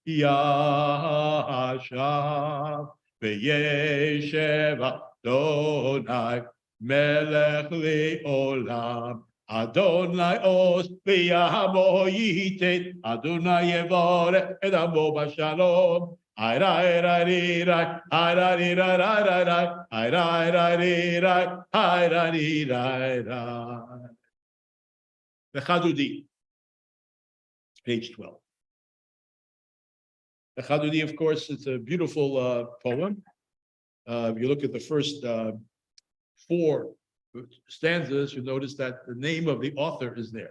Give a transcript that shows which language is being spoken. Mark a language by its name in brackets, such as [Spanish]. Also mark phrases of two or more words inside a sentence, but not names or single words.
[Hebrew] ישב, וישב אדוני מלך לעולם, אדוני עז ולעמו יתן, אדוני יברך את עמו בשלום. Ay rai rai rai, ay rai rai rai rai, ay rai rai rai, ay rai rai rai. [English] The Chadudi, page 12. The Chadudi, of course, it's a beautiful poem. If you look at the first 4 stanzas, you notice that the name of the author is there.